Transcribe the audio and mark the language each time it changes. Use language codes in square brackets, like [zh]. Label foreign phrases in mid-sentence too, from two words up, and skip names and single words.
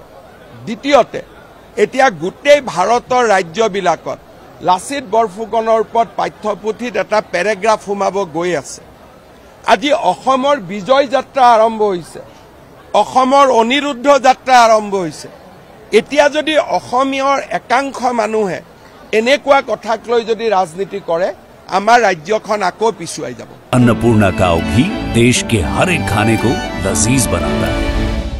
[as] দ্বিতীয়তে এতিয়া গোটেই ভাৰতৰ ৰাজ্যবিলাকত লাচিত বৰফুকনৰ ওপৰত পাঠ্যপুথিত এটা পেৰেগ্ৰাফ সোমাব গৈ আছে। আজি অসমৰ বিজয় যাত্ৰা আৰম্ভ হৈছে, অসমৰ অনিৰুদ্ধ যাত্ৰা আৰম্ভ হৈছে। এতিয়া যদি অসমীয়াৰ একাংশ মানুহে এনেকুৱা কথাক লৈ যদি ৰাজনীতি কৰে, আমাৰ ৰাজ্যখন আকৌ পিছুৱাই যাব। [hi] अन्नपूर्णा काव घी देश के हर एक खाने को लजीज बनाता है।